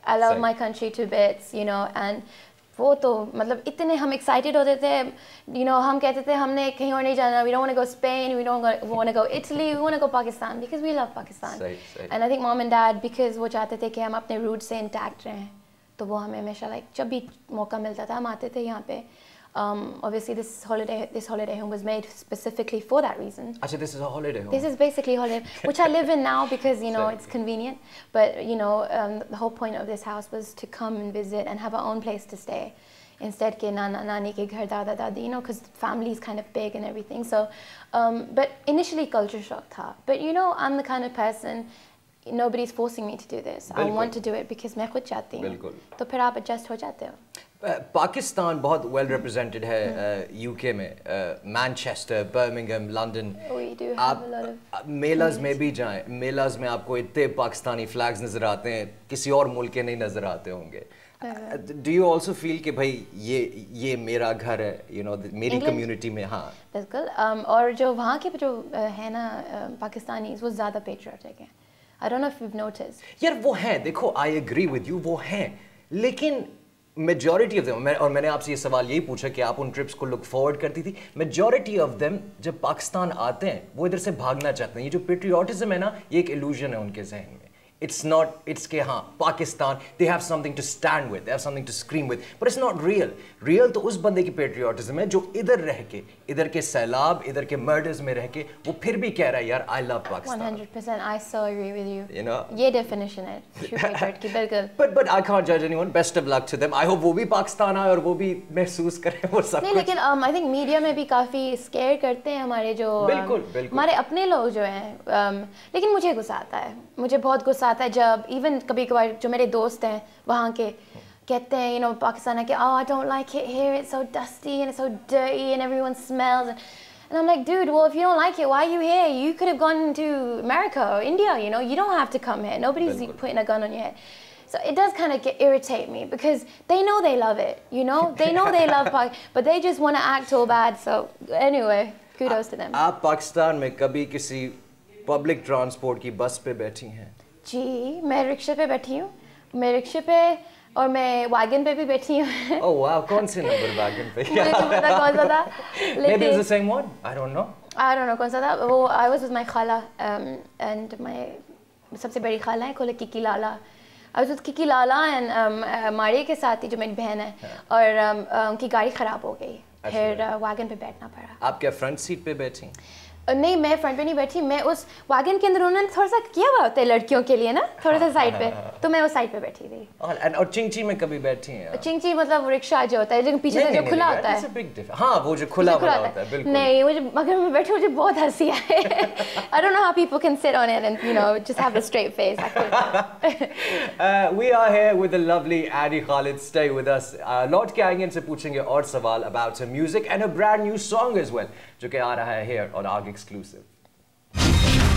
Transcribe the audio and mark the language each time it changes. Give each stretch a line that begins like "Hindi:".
English: I love my country to bits, you know, and
Hindi: वो तो मतलब इतने हम excited होते थे,
English: you know,
Hindi: हम कहते थे हमने कहीं और नहीं जाना,
English: we don't want to go Spain, we don't want to go Italy, we want to go Pakistan because we love Pakistan. And I think mom and dad, because
Hindi: वो चाहते थे कि हम अपने roots से intact रहें, तो वो हमें हमेशा like जब भी मौका मिलता था हम आते थे यहाँ पे.
English: Obviously this holiday home was made specifically for that reason. Actually, this is a holiday home. This is basically a holiday, which I live in now because, you know, it's convenient. But, you know, the whole point of this house was to come and visit and have our own place to stay. Instead
Hindi: ke nani ke ghar, dada dadi,
English: you know, because family is kind of big and everything. So, but initially culture shock tha. But, you know, I'm the kind of person, nobody's forcing me to do this. I want to do it because
Hindi: मैं खुद चाहती हूँ. तो फिर आप adjust हो जाते हो. पाकिस्तान बहुत well represented है UK में, Manchester, Birmingham, London.
English: We do have a lot of
Hindi: melas में भी जाएं, मेलाज में आपको इतने पाकिस्तानी flags नजर आते हैं, किसी और मुल्क के नहीं नजर आते होंगे.
English: Do you also feel
Hindi: कि भाई ये मेरा घर है, you know, मेरी community में? हाँ. बिल्कुल. और जो वहाँ के जो है ना पाकिस्तानी, वो ज़्यादा patriotic हैं.
English: I don't know if you've noticed.
Hindi: यार वो हैं, देखो
English: I agree with you,
Hindi: वो हैं, लेकिन
English: majority of them,
Hindi: और मैंने आपसे ये सवाल यही पूछा कि आप उन ट्रिप्स को लुक फॉरवर्ड करती थी, majority of them जब पाकिस्तान आते हैं वो इधर से भागना चाहते हैं. ये जो पेट्रियोटिज्म है ना, ये एक इल्यूजन है उनके जहन में.
English: It's not, it's
Hindi: के हाँ Pakistan,
English: they have something to stand with, they have something to scream with, but it's not real.
Hindi: Real तो उस बंदे की पेट्रियोटिज्म है जो इधर रह के, इधर के सैलाब, इधर के मर्डर्स में रह के, वो फिर भी कह रहा है यार
English: I love Pakistan. 100%, I so agree with you. You know?
Hindi: ये definition है,
English: true patriot
Hindi: की बिल्कुल.
English: But I can't judge anyone. Best of luck to them. I hope
Hindi: वो भी पाकिस्तान आए और वो भी महसूस करें वो सब. नहीं लेकिन
English: I think
Hindi: media में भी काफी scare करते हैं हमारे जो हमारे अपने लोग जो हैं. लेकिन मुझे गुस्सा आता है, मुझे बहुत गुस्सा आता है जब even कभी-कभार जो मेरे दोस्त हैं वहाँ के कहते हैं,
English: you know,
Hindi: पाकिस्तान है कि
English: oh I don't like it here, it's so dusty and it's so dirty and everyone smells and I'm like, dude, well if you don't like it, why are you here? You could have gone to America or India, you know, you don't have to come here. Nobody's putting a gun on your head. So it does kind of irritate me because they know they love it, you know, they know they love Pakistan, but they just want to act all bad. So anyway, kudos to them.
Hindi: आप पाकिस्तान में कभी किसी public transport की बस पे बैठी हैं? जी, मैं रिक्शे पे बैठी हूँ, मैं रिक्शे पे और मैं वैगन पे भी बैठी हूँ. Oh wow, कौन से नंबर वैगन पे? मुझे नहीं पता कौन सा था.
English: Maybe it's the same one. I don't know. I don't know
Hindi: कौन सा था. वो
English: I was with my
Hindi: खाला and my सबसे बड़ी खाला है कोले Kiki Lala.
English: I was with
Hindi: Kiki Lala and Maria के साथ ही जो मेरी बहन है और उनकी गाड़ी खराब हो गई. फिर वैगन पे बैठना पड़ा. आप क्या फ्रंट सीट पे बैठी? नहीं मैं फ्रंट पे नहीं बैठी, मैं उस वैगन के अंदर उन्होंने थोड़ा सा किया हुआ होता है लड़कियों के लिए ना, थोड़ा सा साइड पे, तो मैं उस साइड पे बैठी थी. और चिंची में कभी बैठी हैं? चिंची मतलब रिक्शा जो होता है लेकिन पीछे से जो खुला होता है. हाँ वो जो खुला होता है बिल्कुल. नहीं मुझे मगर मैं बैठी मुझे बहुत हंसी आए.
English: I don't know how people can sit on it and you know just have a straight face. We are here with the lovely Annie Khalid. Stay with us.
Hindi: लौट के आएंगे, इनसे पूछेंगे और सवाल
English: about her music and a brand new song as well
Hindi: जो कि आ रहा है
English: here on ARG Exclusive.